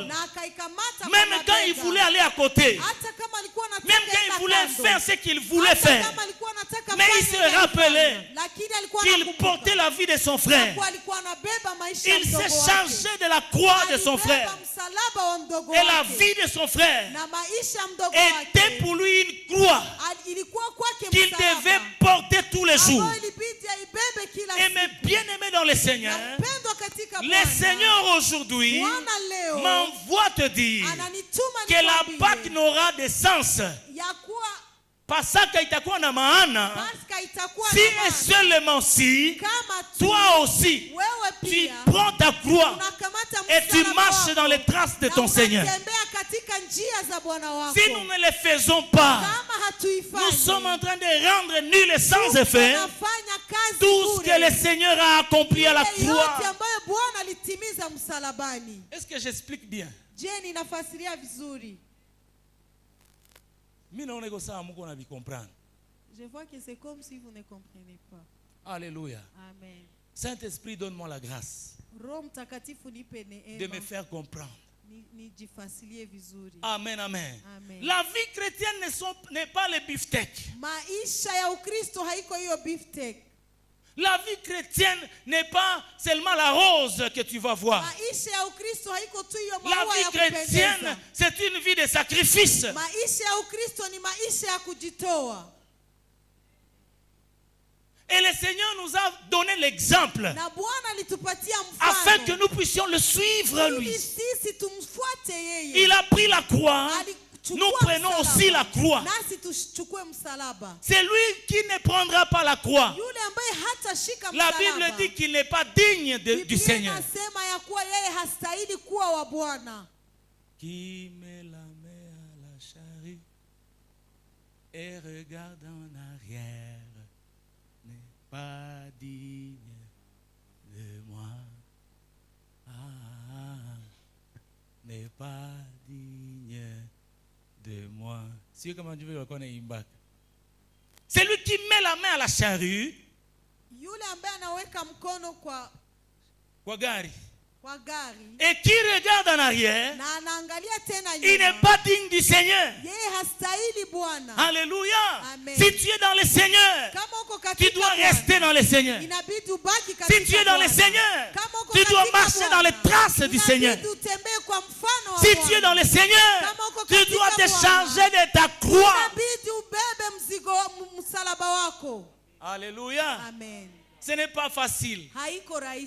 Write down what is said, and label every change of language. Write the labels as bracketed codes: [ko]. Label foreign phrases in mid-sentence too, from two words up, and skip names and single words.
[sw] Na akaikamata kwa [fr] Même quand il [sw] mabega. [fr] voulait aller à côté, [sw] Hata kama alikuwa anataka [fr] même quand [sw] enda [fr] il voulait [sw] kando. [fr] faire ce qu'il voulait [sw] Hata [fr] faire, [sw] kama alikuwa anataka [fr] mais il [sw] fanya [fr] se [sw] ile [fr] rappelait [sw] alifanya. Lakini alikuwa [fr] qu'il [sw] anakumbuka. [fr] portait la vie de son frère. [sw] Kwa alikuwa anabeba maisha ya [fr] Il [sw] mdogo [fr] s'est [sw] wake. [fr] chargé de la croix de son [sw] Alibeba [fr] frère. [sw] msalaba wa mdogo [fr] Et la [sw] wake. [fr] vie de son frère [sw] Na maisha ya mdogo [fr] était [sw] wake. [fr] pour lui une croix [sw] Ilikuwa kwake [fr] qu'il [sw] msalaba. [fr] devait porter tous les jours. [sw] Ambayo ilibidi aibebe kila [fr] Et mes [sw] siku. [fr] bien-aimés dans le Seigneur, [sw] Na mpendwa katika [fr] le [sw] Bwana. [fr] Seigneur aujourd'hui [sw] Bwana leo [fr] m'envoie te dire [sw] ananituma [fr] que la [sw] nikwambie [fr] Pâque n'aura de sens. [sw] ya kuwa Pasaka itakuwa na maana Pasaka itakuwa [fr] si [sw] na [fr] et [sw] maana. [fr] seulement si [sw] Kama tu [fr] toi aussi [sw] wewe [fr] tu [sw] pia [fr] prends ta croix [sw] unakamata [fr] et tu [sw] msalaba [fr] marches [sw] wako [fr] dans les traces de [sw] na [fr] ton Seigneur. [sw] unatembea katika njia za Bwana wako. [fr] Si nous ne le faisons pas, [sw] Kama hatuifanyi, [fr] nous sommes en train de rendre nul et sans effet [sw] tunafanya kazi [fr] tout ce [sw] bure. [fr] que le Seigneur a accompli à la [sw] Ile yote [fr] croix. [sw] ambayo Bwana alitimiza msalabani. [fr] Est-ce que j'explique bien? [sw] Je, ninafasiria vizuri? Mimi naona iko sawa mko na comprendre. [fr] Je vois que c'est comme si vous ne comprenez pas. Alléluia. Amen. Saint-Esprit, donne-moi la grâce [sw] Roho Mtakatifu nipe [fr] de [sw] neema [fr] me faire comprendre. [sw] nijifasilie vizuri. [fr] Amen, amen. Amen. La vie chrétienne n'est pas le beefsteak. [sw] Maisha ya Ukristo haiko hiyo beefsteak. [fr] La vie chrétienne n'est pas seulement la rose que tu vas voir. [sw] Maisha ya Ukristo haiko tu hiyo [fr] La [sw] maua [fr] vie [sw] ya [fr] chrétienne, [sw] kupendeza. [fr] c'est une vie de sacrifice. [sw] Maisha ya Ukristo ni maisha ya kujitoa. [fr] Et le Seigneur nous a donné l'exemple [sw] Na Bwana alitupatia [fr] afin que [sw] mfano. [fr] nous puissions le suivre lui. [sw] Ili sisi tumfuate yeye. [fr] Il a pris la croix. [sw] Alichukua [fr] Nous prenons [sw] msalaba. [fr] aussi la croix. [sw] Nasi tuchukue msalaba. [fr] C'est lui qui ne prendra pas la croix. [sw] Yule ambaye hatashika [fr] La [sw] msalaba. [fr] Bible dit qu'il n'est pas digne du [sw] Biblia [fr] Seigneur. [sw] inasema ya kuwa yeye hastahili kuwa wa Bwana. [fr] Qui met la main à la charrue et regarde en arrière n'est pas digne de moi. N'est pas digne de moi. C'est comment Dieu veut qu'on ait une bac. C'est lui qui met la main à la charrue. [sw] Yule ambaye anaweka mkono kwa Gari. gari [fr] Et qui regarde en arrière, [sw] na anaangalia tena [fr] il n'est [sw] nyuma. [fr] pas digne du Seigneur. [sw] Yeye hastahili Bwana. [fr] Alléluia. Amen. Si tu es dans le Seigneur, [sw] Kama uko [fr] tu [sw] katika [fr] dois [sw] Bwana, [fr] rester dans le Seigneur. [sw] inabidi ubaki [fr] Si [sw] katika [fr] tu es dans le [sw] Bwana. [fr] Seigneur, [sw] Kama uko [fr] tu dois [sw] katika [fr] marcher [sw] Bwana, [fr] dans les traces du Seigneur. [sw] inabidi utembee kwa mfano wa [fr] Si [sw] Bwana. [fr] tu es dans le Seigneur, [sw] Kama uko [fr] tu [sw] katika [fr] dois te [sw] Bwana, [fr] charger de ta croix. [sw] inabidi ubebe mzigo msalaba wako. [fr] Alléluia. Amen. Ce n'est pas facile, [sw] haiko rahisi,